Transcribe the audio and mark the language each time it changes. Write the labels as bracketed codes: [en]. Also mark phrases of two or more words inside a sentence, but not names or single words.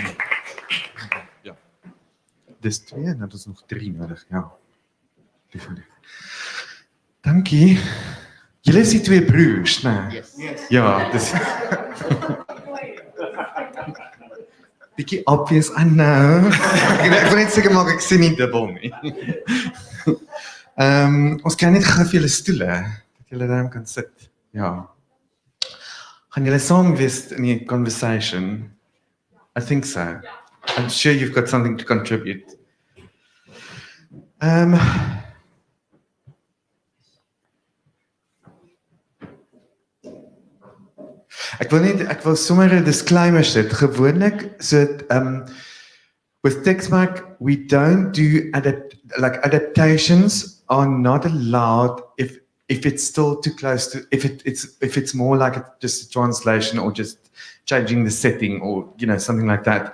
[af] Ja. Dis 2 en dan is nog 3 nodig, ja. Definitief. Dankie. Julle is die 2 broers, né? Yes. Ja, dis bietjie obvious, [en] I know. [af] Ek wil net seker maak ek sien nie dubbel nie. Ons kan net gou vir julle stoele dat julle daar kan sit. Ja. Gaan julle saam wees in die conversation? [en] I think so. I'm sure you've got something to contribute. [af] Ek wil sommer 'n disclaimer sit. [en] Gewoonlik so with Teksmark we don't do adaptations are not allowed if it's still too close to if it's more like just a translation or just changing the setting or something like that.